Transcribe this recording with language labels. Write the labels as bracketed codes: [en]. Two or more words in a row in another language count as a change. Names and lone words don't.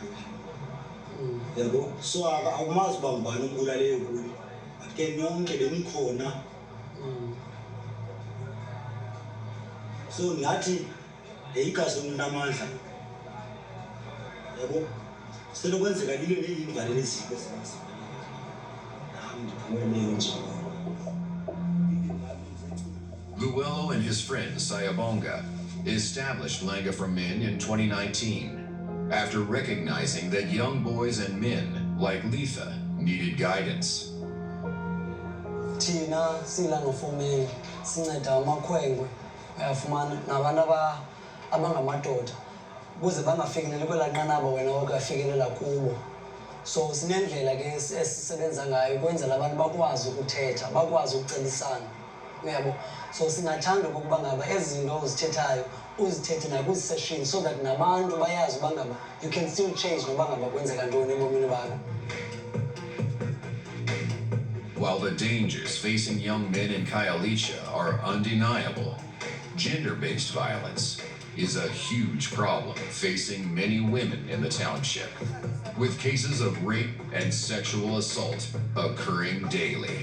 [xh] Yabo, so akumazi uba ngubani obulaleyo kuni, but ke nonke benikhona. So ngathi yayikazi umuntu amandla. Yabo, senokwenzeka lilo neyingalelo ezipho ezingazi. [en] Luello and his friend Sayabonga established Langa for Men in 2019 after recognizing that young boys and men like Letha needed guidance. [xh] Thina silanga for men sinceda amakhwenkwe uyafumana nabantu abangamadoda ukuze bangafikeleli kwelaa nqanaba wena wakafikelela kubo. So sinendlela ke esisebenza ngayo ukwenzela abantu bakwazi ukuthetha, bakwazi ukucebisana. Uyabo? So singathanda ukuba ngaba ezi zinto ozithethayo uzithethe nakwi-session [en] so that [xh] nabantu bayazi uba ngaba [en] you can still change [xh] noba ngaba kwenzeka ntoni ebomini bakho. [en] While the dangers facing young men in Khayelitsha are undeniable, gender-based violence is a huge problem facing many women in the township, with cases of rape and sexual assault occurring daily.